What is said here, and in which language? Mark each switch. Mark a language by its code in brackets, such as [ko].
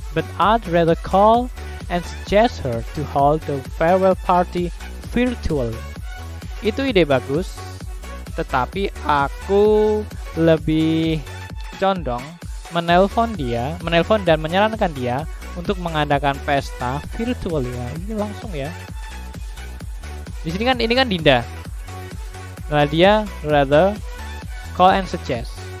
[en] But I'd rather call and suggest her to hold the farewell party virtually. [id] Itu ide bagus, tetapi aku lebih condong menelpon dan menyarankan dia untuk mengadakan pesta virtual ya. Ini langsung ya. Di sini kan ini kan Dinda. Nah, dia [en] rather call and suggest.